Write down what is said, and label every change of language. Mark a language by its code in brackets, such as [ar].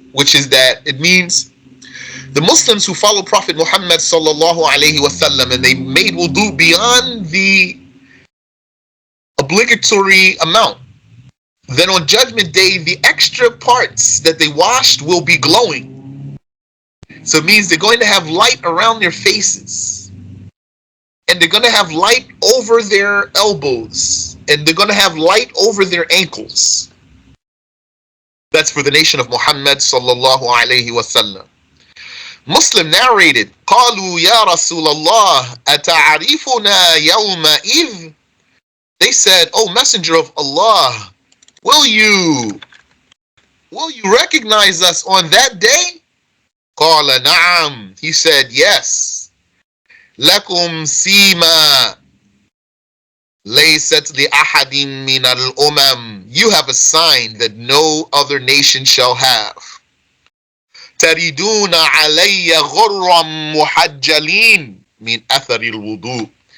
[en] Which is that it means the Muslims who follow Prophet Muhammad sallallahu alaihi wasallam and they made wudu beyond the obligatory amount, then on Judgment Day, the extra parts that they washed will be glowing. So it means they're going to have light around their faces. And they're going to have light over their elbows. And they're going to have light over their ankles. That's for the nation of Muhammad sallallahu alayhi wasallam. Muslim narrated, [ar] قالوا يا رسول الله أتعرفنا يومئذ. [en] They said, "O Messenger of Allah, will you recognize us on that day?" [ar] قال نعم. [en] He said, "Yes. [ar] لكم سيما ليست لأحد من الأمم." [en] You have a sign that no other nation shall have. [ar] تريدون علي غرا محجلين من أثر الوضوء.